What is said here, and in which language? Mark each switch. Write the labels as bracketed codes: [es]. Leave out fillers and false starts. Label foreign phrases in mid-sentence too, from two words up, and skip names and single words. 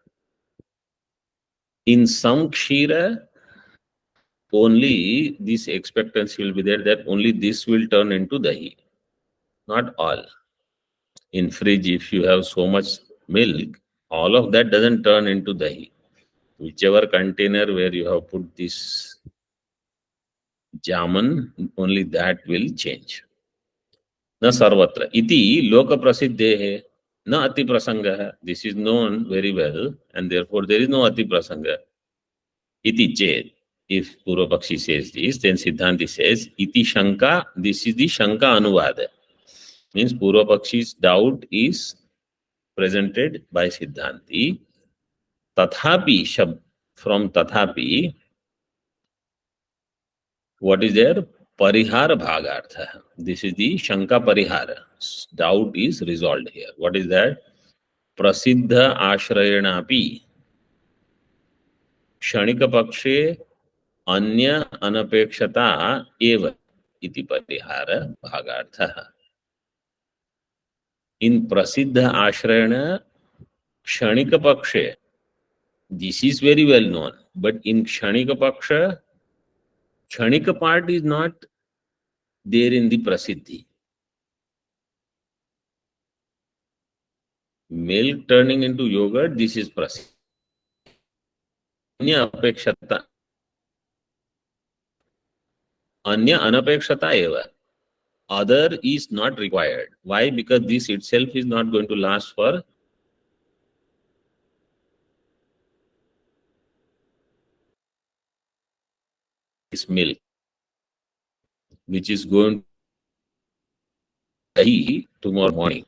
[en] In some kshira, only this expectancy will be there that only this will turn into dahi. Not all. In fridge, if you have so much milk, all of that doesn't turn into dahi. Whichever container where you have put this jamun, only that will change. [sa] Na sarvatra. Iti loka prasiddhehe na ati prasanga. [en] This is known very well and therefore there is no [sa] ati prasanga. Iti ched. [en] If Purvapakshi says this, then Siddhanti says, [sa] iti shanka, [en] this is the [sa] shanka anuvada. [en] Means Purvapakshi's doubt is presented by Siddhanti. Tathapi, from tathapi, what is there? [sa] Parihara bhagartha. [en] This is the [sa] shanka parihara. [en] Doubt is resolved here. What is that? [sa] Prasiddha ashrayenapi. Kshanika pakshe anya anapekshata eva iti parihara bhagartha. In prasiddha ashrayana, kshanika pakshe, [en] this is very well known. But in [sa] kshanika paksha, [en] kshanika part is not there in the prasiddhi. Milk turning into yogurt, this is prasiddhi. [sa] Anya apekshata. Anya anapekshata eva. [en] Other is not required. Why? Because this itself is not going to last for this milk, which is going to dahi tomorrow morning.